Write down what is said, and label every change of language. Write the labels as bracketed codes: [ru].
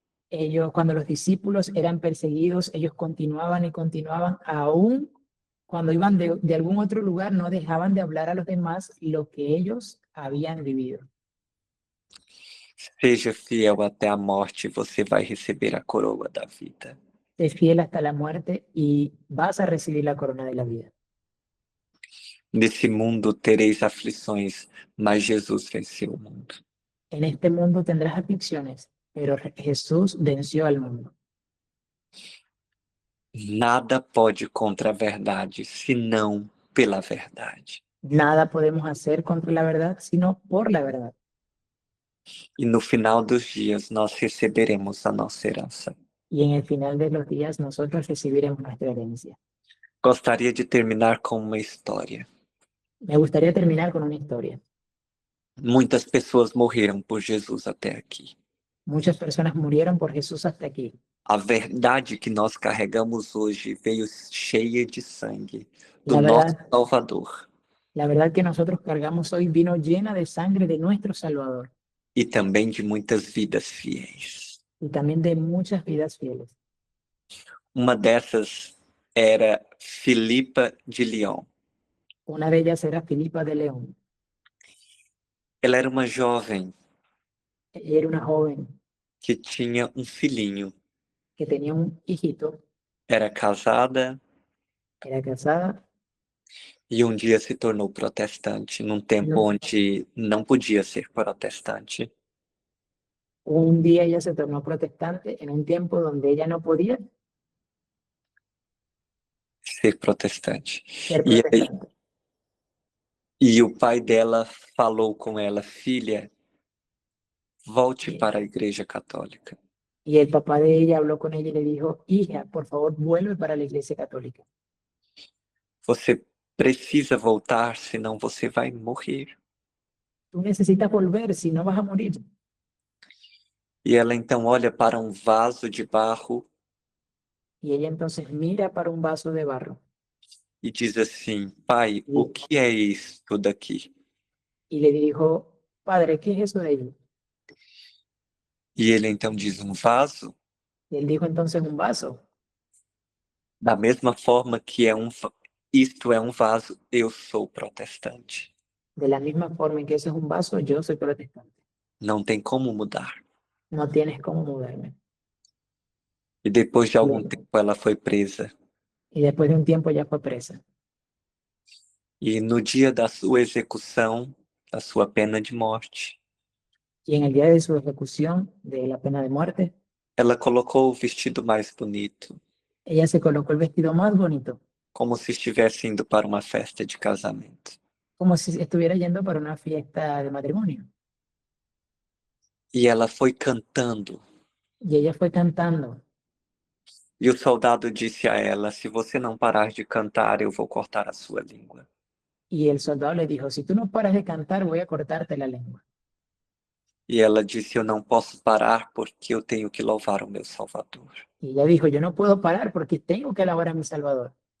[es] Ellos, cuando los discípulos eran perseguidos, ellos continuaban y continuaban, aún cuando iban de algún otro lugar, no dejaban de hablar a los demás lo que ellos habían vivido. [pt] Seja fiel até a morte, você vai receber a coroa da vida. [es] Sé fiel hasta la muerte y vas a recibir la corona de la vida. [pt] Nesse mundo tereis aflições, mas Jesus venceu o mundo. [es] En este mundo tendrás aflicciones, pero Jesús venció al mundo. [pt] Nada pode contra a verdade, senão pela verdade. [es] Nada podemos hacer contra la verdad, sino por la verdad. [pt] E no final dos dias nós receberemos a nossa herança. [es] Y en el final de los días nosotros recibiremos nuestra herencia. [pt] Gostaria de terminar com uma história. [es] Me gustaría terminar con una historia. [pt] Muitas pessoas morreram por Jesus até aqui. [es] Muchas personas murieron por Jesús hasta aquí. [pt] A verdade que nós carregamos hoje veio cheia de sangue do [es] La [pt] nosso [es] verdad, [pt] Salvador [es] la verdad que nosotros cargamos hoy vino llena de sangre de nuestro Salvador [pt] e também de muitas vidas fiéis. [es] y también de muchas vidas fieles. [pt] Uma dessas era Filipa de Lyon. [es] Una de ellas era Filipa de León. [pt] Ela era uma jovem [es] Ella era una joven [pt] que tinha um filhinho. [es] que tenía un hijito, [pt] Era casada [es] era casada [pt] e um dia se tornou protestante, num tempo onde não podia ser protestante. [es] un día ella se tornó protestante en un tiempo donde ella no podía [pt] Ser protestante. [es] ser protestante. [pt] E o pai dela falou com ela: filha, volte para a Igreja Católica. [es] Y el papá de ella habló con ella y le dijo, hija, por favor, vuelve para la Iglesia Católica. [pt] Você precisa voltar, senão você vai morrer. [es] Tú necesitas volver, si no vas a morir. [pt] E ela então olha para um vaso de barro [es] Y ella entonces mira para un vaso de barro [pt] e diz assim: pai, o que é isto daqui? [es] y le dijo, padre, ¿qué es eso de ahí? [pt] E ele então diz: um vaso? [es] Y él dijo entonces un vaso. [pt] Da mesma forma que isto é um vaso, eu sou protestante. [es] De la misma forma en que eso es un vaso, yo soy protestante. [pt] Não tem como mudar. [es] No tienes cómo mudarme. [pt] E depois de algum tempo ela foi presa. [es] y después de un tiempo ya fue presa. [pt] E no dia da sua execução, da sua pena de morte, [es] Y en el día de su ejecución de la pena de muerte, [pt] ela colocou o vestido mais bonito, [es] ella se colocó el vestido más bonito, [pt] como se estivesse indo para uma festa de casamento. [es] como si estuviera yendo para una fiesta de matrimonio. [pt] E ela foi cantando. [es] Y ella fue cantando. [pt] E o soldado disse a ela: se você não parar de cantar, eu vou cortar a sua língua. [es] Y el soldado le dijo, si tú no paras de cantar, voy a cortarte la lengua. [pt] E ela disse: eu não posso parar porque eu tenho que louvar o meu Salvador. [es] Y ella dijo, yo no puedo parar porque tengo que alabar a mi Salvador.